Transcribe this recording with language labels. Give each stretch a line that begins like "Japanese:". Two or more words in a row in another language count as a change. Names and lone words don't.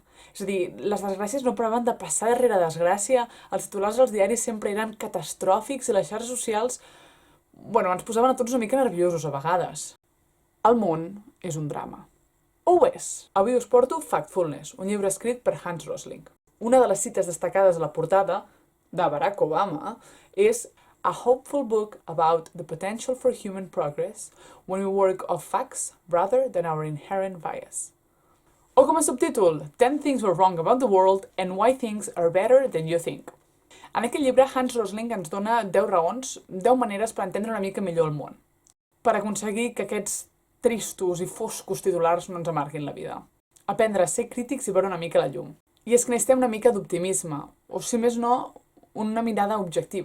Catalan: És a dir, les desgràcies no paraven de passar darrere desgràcia, els titulars dels diaris sempre eren catastròfics i les xarxes socials ens posaven a tots una mica nerviosos a vegades. El món és un drama. O ho és. Avui us porto Factfulness, un llibre escrit per Hans Rosling. Una de les cites destacades a la portada de Barack Obama és
English: "A hopeful book about the potential for human progress when we work off facts rather than our inherent bias."
Catalan: O com a subtítol,
English: 10 things were wrong about the world and why things are better than you think.
Catalan: En aquest llibre, Hans Rosling ens dona 10 raons, 10 maneres per entendre una mica millor el món, per aconseguir que aquests tristos i foscos titulars no ens amarguin la vida. Aprendre a ser crítics i veure una mica la llum. I és que necessitem una mica d'optimisme, o si més no, una mirada objectiva.